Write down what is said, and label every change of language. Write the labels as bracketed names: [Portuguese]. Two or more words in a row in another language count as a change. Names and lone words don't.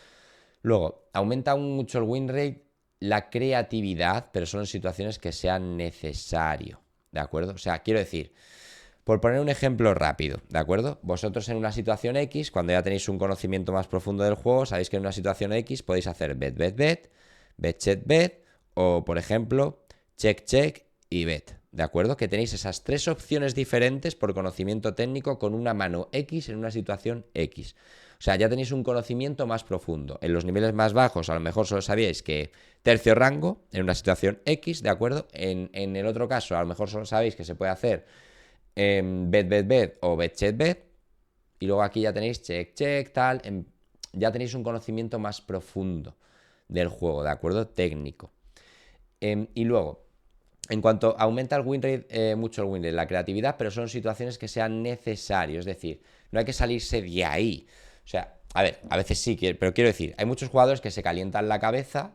[Spanish] Luego, aumenta mucho el [English] win rate, [Spanish] la creatividad, pero solo en situaciones que sean necesario, ¿de acuerdo? O sea, quiero decir, por poner un ejemplo rápido, ¿de acuerdo? Vosotros en una situación X, cuando ya tenéis un conocimiento más profundo del juego, sabéis que en una situación X podéis hacer [English] bet, bet, bet, bet, check, bet, [Spanish] o por ejemplo, [English] check, check [Spanish] y bet, ¿de acuerdo? Que tenéis esas tres opciones diferentes por conocimiento técnico con una mano X en una situación X. O sea, ya tenéis un conocimiento más profundo. En los niveles más bajos, a lo mejor solo sabíais que tercio rango en una situación X, ¿de acuerdo? En el otro caso, a lo mejor solo sabéis que se puede hacer [English] bet, bet, bet [Spanish] o [English] bet, check, bet. [Spanish] Y luego aquí ya tenéis [English] check, check, [Spanish] tal. Ya tenéis un conocimiento más profundo del juego, ¿de acuerdo? Técnico. Y luego, en cuanto aumenta el [English] win rate, [Spanish] mucho el [English] win rate, [Spanish] la creatividad, pero son situaciones que sean necesarias. Es decir, no hay que salirse de ahí. O sea, a ver, a veces sí, pero quiero decir, hay muchos jugadores que se calientan la cabeza.